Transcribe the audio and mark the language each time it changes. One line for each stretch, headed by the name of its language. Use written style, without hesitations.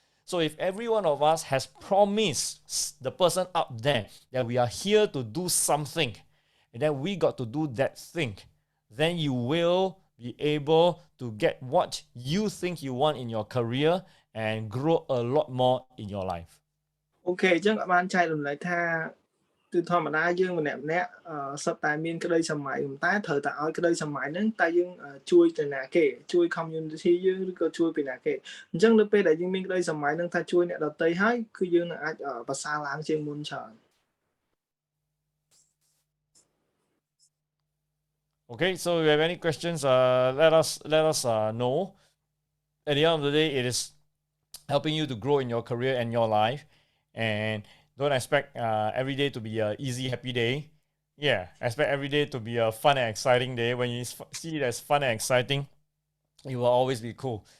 English: So if every one of us has promised the person up there that we are here to do something, and then we got to do that thing, then you will be able to get what you think you want in your career and grow a lot more in your life.
Khmer: Okay, អញ្ចឹងបានចែករំលែកថាគឺធម្មតាយើងម្នាក់សុទ្ធតែមានក្តីសម័យតែត្រូវតែឲ្យក្តីសម័យហ្នឹងតែយើងជួយទៅណាគេជួយ community យើងឬក៏ជួយពីណាគេអញ្ចឹងនៅពេលដែលយើងមានក្តីសម័យហ្នឹងថាជួយអ្នកដទៃហើយគឺយើងនឹងអាចប្រសើរឡើងជាងមុនច្រើន
English: Okay, so if you have any questions, let us know. At the end of the day, it is helping you to grow in your career and your life, and don't expect every day to be an easy, happy day. Yeah, expect every day to be a fun and exciting day. When you see it as fun and exciting, it will always be cool.